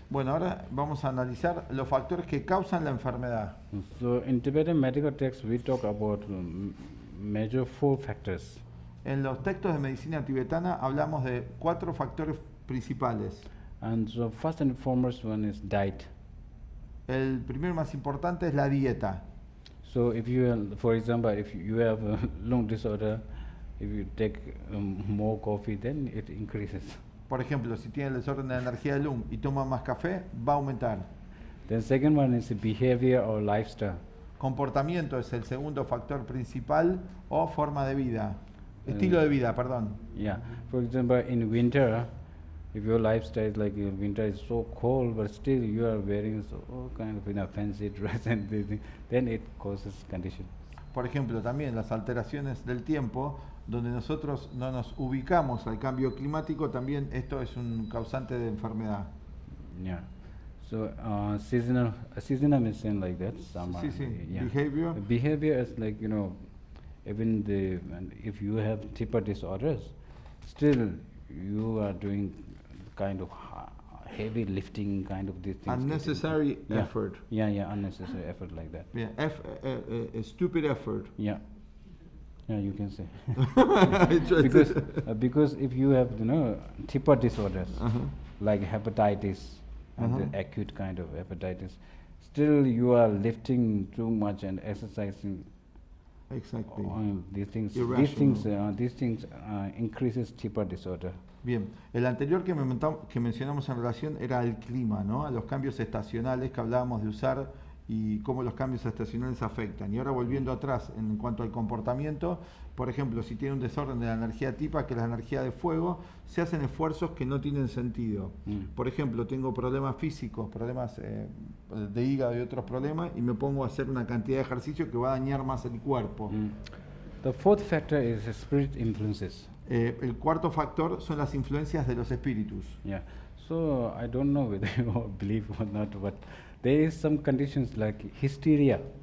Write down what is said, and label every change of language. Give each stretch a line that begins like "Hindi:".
Spanish: Bueno, ahora vamos a analizar los factores que causan la enfermedad.
English: So in Tibetan medical texts we talk about major 4 factors.
Spanish: En los textos de medicina tibetana hablamos de 4 factores principales.
English: And so first and foremost one is diet.
Spanish: El primero más importante es la dieta.
English: So if you, for example, if you have a lung disorder, if you take more coffee, then it increases.
Spanish: Por ejemplo, si tiene el desorden de la energía del lung y toma más café, va a aumentar.
English: The second one is behavior or lifestyle.
Spanish: Comportamiento es el segundo factor principal o forma de vida. Estilo de vida, perdón.
English: Yeah. For example, in winter, if your lifestyle is like winter is so cold, but still you are wearing kind of fancy dress and then it causes condition.
Spanish: Por ejemplo, también las alteraciones del tiempo, donde nosotros no nos ubicamos al cambio climático, también esto es un causante de enfermedad.
English: Yeah. So seasonal medicine like that. Summer, Yeah. Behavior is like even if you have deeper disorders, still you are doing kind of heavy lifting, kind of these things. Unnecessary effort. Yeah, unnecessary effort like that. Yeah, stupid effort. Yeah, you can say. because because if you have deeper disorders like hepatitis and the acute kind of hepatitis, still you are lifting too much and exercising. Exactly. These things increases deeper disorder.
Spanish: Bien, el anterior que mencionamos en relación era el clima, ¿no? A los cambios estacionales que hablábamos de usar y cómo los cambios estacionales afectan. Y ahora volviendo atrás en cuanto al comportamiento, por ejemplo, si tiene un desorden de la energía tipa, que es la energía de fuego, se hacen esfuerzos que no tienen sentido. Por ejemplo, tengo problemas físicos, problemas de hígado y otros problemas, y me pongo a hacer una cantidad de ejercicio que va a dañar más el cuerpo.
English: The fourth factor is spirit influences.
Spanish: El cuarto factor son las influencias de los espíritus.
English: Yeah. So I don't know whether you believe or not, but there is some conditions like hysteria.